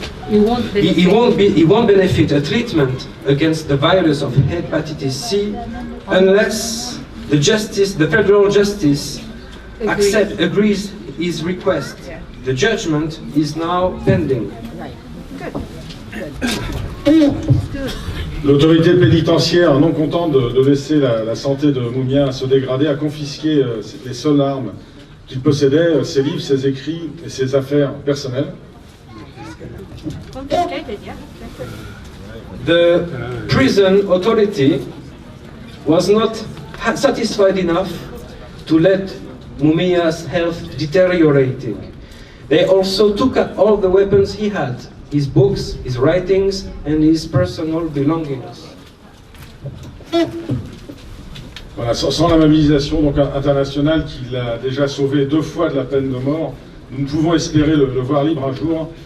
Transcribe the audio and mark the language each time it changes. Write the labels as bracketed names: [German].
[English] He won't benefit a treatment against the virus of hepatitis C unless the federal justice agrees his request. The judgment is now pending. [French] L'autorité pénitentiaire, non contente de laisser la santé de Mumia se dégrader, a confisqué les seules armes qu'il possédait, ses livres, ses écrits et ses affaires personnelles. [English] The prison authority was not satisfied enough to let Mumia's health deteriorating. They also took all the weapons he had, his books, his writings, and his personal belongings. [French] Voilà, sans la mobilisation donc, internationale qui l'a déjà sauvé 2 fois de la peine de mort, nous ne pouvons espérer le voir libre un jour.